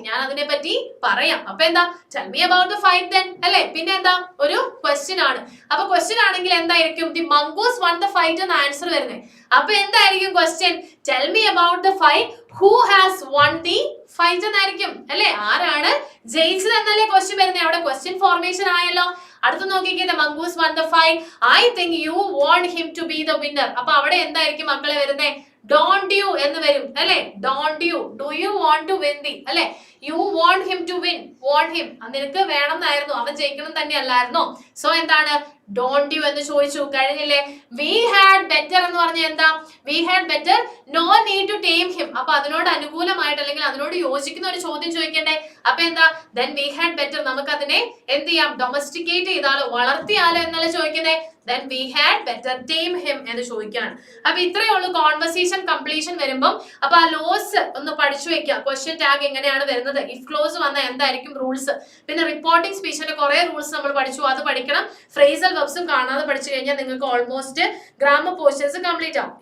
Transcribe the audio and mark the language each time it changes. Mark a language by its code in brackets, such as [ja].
[ml] ഞാൻ അതിനെ പറ്റി പറയാം. അപ്പൊ എന്താ? [en] tell me about the fight then [ml] അല്ലെ? പിന്നെ എന്താ? ഒരു ക്വസ്റ്റ്യൻ ആണ്. അപ്പൊ ക്വസ്റ്റ്യൻ ആണെങ്കിൽ എന്തായിരിക്കും? [en] the mongoose won the fight [ml] എന്ന ആൻസർ വരുന്നത്. [en] അപ്പൊ എന്തായിരിക്കും question? Tell me about the fight who has won the fight [ml] എന്നായിരിക്കും അല്ലെ? ആരാണ് ജയിച്ചത് എന്നല്ലേ ക്വസ്റ്റ്യൻ വരുന്നത്. അവിടെ ക്വസ്റ്റ്യൻ ഫോർമേഷൻ ആയല്ലോ. അടുത്ത് നോക്കിക്കേ. [en] The mongoose won the fight. I think you want him to be the winner. [ml] അപ്പൊ അവിടെ എന്തായിരിക്കും മക്കളെ വരുന്നേ? [en] Don't you [ml] എന്ന് വരും അല്ലെ? [en] Don't you, do you want to win the [ml] അല്ലെ? [en] You want him to win, want him. [ml] നിനക്ക് വേണം എന്നായിരുന്നു, അവൻ ജയിക്കണം തന്നെ അല്ലായിരുന്നോ? സോ എന്താണ്? [en] Don't you [ml] എന്ന് ചോദിച്ചു. കഴിഞ്ഞില്ലേ? [en] We had better [ml] എന്ന് പറഞ്ഞ എന്താ? [en] We had better, no need to tame him. [ml] അപ്പൊ അതിനോട് അനുകൂലമായിട്ട് അല്ലെങ്കിൽ അതിനോട് യോജിക്കുന്ന ഒരു ചോദ്യം ചോദിക്കണ്ടേ? അപ്പൊ എന്താ? [en] Then we had better, [ml] നമുക്ക് അതിനെ എന്ത് ചെയ്യാം? ഡൊമസ്റ്റിക്കേറ്റ് ചെയ്താലോ, വളർത്തിയാലോ എന്നല്ല ചോദിക്കുന്നേ. [en] Then we had better tame him [ml] എന്ന് ചോദിക്കാണ്. അപ്പൊ ഇത്രയേ ഉള്ളൂ കോൺവെർസേഷൻ കംപ്ലീഷൻ വരുമ്പോൾ. അപ്പൊ ആ ലോസ് ഒന്ന് പഠിച്ചു വെക്കുക. ക്വസ്റ്റ്യൻ ടാഗ് എങ്ങനെയാണ് വരുന്നത്? ഇഫ് ക്ലോസ് വന്നാൽ എന്തായിരിക്കും റൂൾസ്? പിന്നെ റിപ്പോർട്ടിംഗ് സ്പീച്ചിന്റെ കുറെ റൂൾസ് നമ്മൾ പഠിച്ചു, അത് പഠിക്കണം. ഫ്രേസൽ വെർബ്സും കാണാതെ പഠിച്ചു കഴിഞ്ഞാൽ നിങ്ങൾക്ക് ഓൾമോസ്റ്റ് ഗ്രാമർ പോർഷൻസ് കംപ്ലീറ്റ് ആവും.